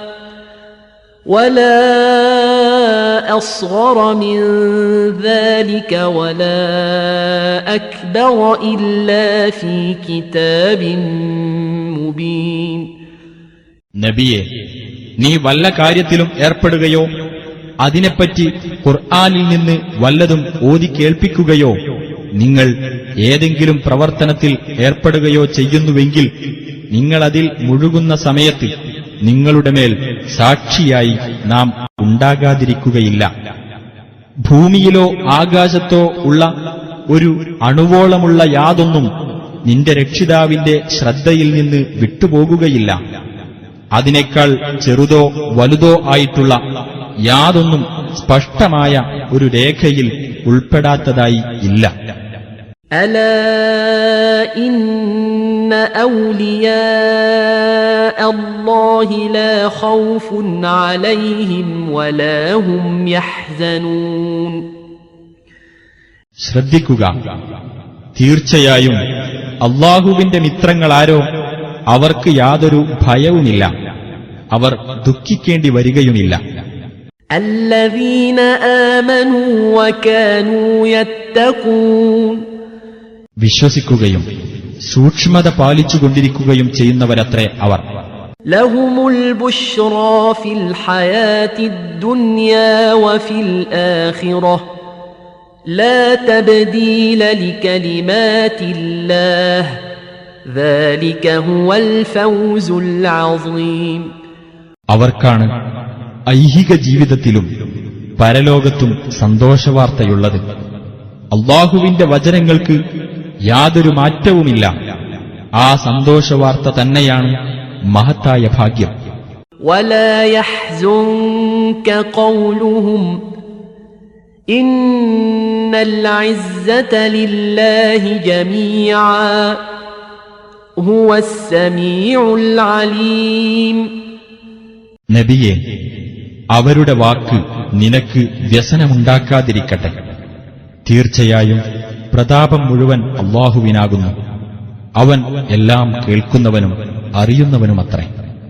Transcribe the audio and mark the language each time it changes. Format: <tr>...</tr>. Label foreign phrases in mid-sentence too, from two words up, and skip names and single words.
<ar>ولا أصغر من ذلك ولا أكبر إلا في كتاب مبين.</ar> <ml>നബിയെ, നീ വല്ല കാര്യത്തിലും ഏർപ്പെടുകയോ അതിനെപ്പറ്റി ഖുർആനിൽ നിന്ന് വല്ലതും ഓതി കേൾപ്പിക്കുകയോ നിങ്ങൾ ഏതെങ്കിലും പ്രവർത്തനത്തിൽ ഏർപ്പെടുകയോ ചെയ്യുന്നുവെങ്കിൽ നിങ്ങളതിൽ മുഴുകുന്ന സമയത്ത് നിങ്ങളുടെ മേൽ സാക്ഷിയായി നാം ഉണ്ടാകാതിരിക്കുകയില്ല. ഭൂമിയിലോ ആകാശത്തോ ഉള്ള ഒരു അണുവോളമുള്ള യാതൊന്നും നിന്റെ രക്ഷിതാവിന്റെ ശ്രദ്ധയിൽ നിന്ന് വിട്ടുപോകുകയില്ല. അതിനേക്കാൾ ചെറുതോ വലുതോ ആയിട്ടുള്ള യാതൊന്നും സ്പഷ്ടമായ ഒരു രേഖയിൽ ഉൾപ്പെടാത്തതായി ഇല്ല.</ml> <ar>ألا إن أولياء الله لا خوف عليهم ولا هم يحزنون.</ar> <ml>ശ്രദ്ധിക്കുക, തീർച്ചയായും അല്ലാഹുവിന്റെ മിത്രങ്ങളാരോ അവർക്ക് യാതൊരു ഭയവുമില്ല, അവർ ദുഃഖിക്കേണ്ടി വരികയുമില്ല.</ml> <ar>الذين آمنوا وكانوا يتقون.</ar> <ml>വിശ്വസിക്കുകയും സൂക്ഷ്മത പാലിച്ചുകൊണ്ടിരിക്കുകയും ചെയ്യുന്നവരത്രേ അവർ.</ml> <ar>لهم البشرى في الحياة الدنيا وفي الآخرة لا تبديل لكلمات الله ذلك هو الفوز العظيم.</ar> <ml>അവർക്കാണ് ഐഹിക ജീവിതത്തിലും പരലോകത്തും സന്തോഷവാർത്തയുള്ളത്. അല്ലാഹുവിന്റെ വചനങ്ങൾക്ക് യാതൊരു മാറ്റവുമില്ല. ആ സന്തോഷവാർത്ത തന്നെയാണ് മഹത്തായ ഭാഗ്യം.</ml> <ar>ولا يحزنك قولهم إن العزة لله جميعا هو السميع العليم.</ar> <ml>നബിയെ, അവരുടെ വാക്ക് നിനക്ക് വ്യസനമുണ്ടാക്കാതിരിക്കട്ടെ. തീർച്ചയായും പ്രതാപം മുഴുവൻ അല്ലാഹുവിനാകുന്നു. അവൻ എല്ലാം കേൾക്കുന്നവനും അറിയുന്നവനുമത്രേ.</ml>